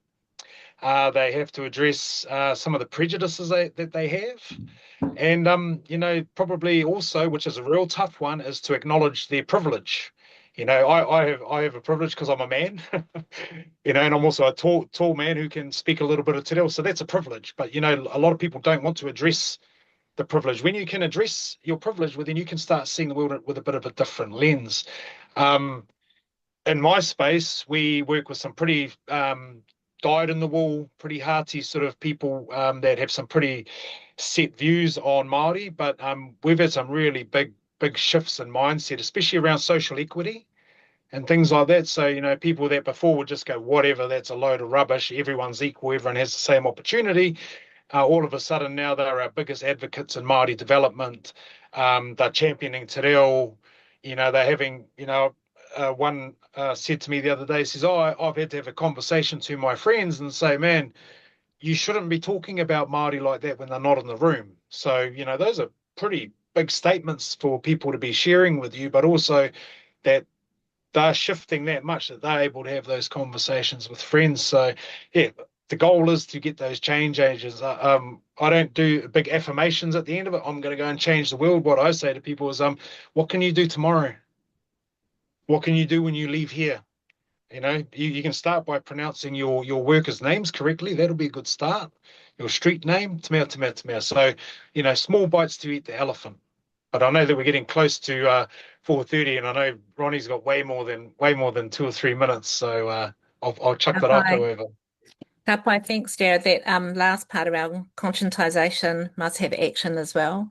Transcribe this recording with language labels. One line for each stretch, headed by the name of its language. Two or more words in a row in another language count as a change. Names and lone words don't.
English: They have to address some of the prejudices that they have. And, probably also, which is a real tough one, is to acknowledge their privilege. I have a privilege because I'm a man, and I'm also a tall man who can speak a little bit of
Māori: te reo.
English: So that's a privilege. But, a lot of people don't want to address the privilege. When you can address your privilege, well, then you can start seeing the world with a bit of a different lens. In my space, we work with some pretty dyed-in-the-wool, pretty hearty sort of people that have some pretty set views on Māori, but we've had some really big shifts in mindset, especially around social equity and things like that. So, people that before would just go, whatever, that's a load of rubbish, everyone's equal, everyone has the same opportunity. All of a sudden now they're our biggest advocates in Māori development. They're championing
Māori: te reo.
English: They're having, one said to me the other day, says, I've had to have a conversation to my friends and say, man, you shouldn't be talking about Māori like that when they're not in the room. So, those are pretty big statements for people to be sharing with you, but also that they're shifting that much that they're able to have those conversations with friends. So, yeah, the goal is to get those change agents. I don't do big affirmations at the end of it. I'm going to go and change the world. What I say to people is, what can you do tomorrow? What can you do when you leave here? You can start by pronouncing your workers' names correctly. That'll be a good start. Your street name,
Māori: te mea, te mea, te mea.
English: So, small bites to eat the elephant. But I know that we're getting close to 4:30, and I know Ronnie's got way more than 2 or 3 minutes. So I'll chuck that up, however. Kapai, thanks, Jarrod. That last part around conscientisation must have action as well.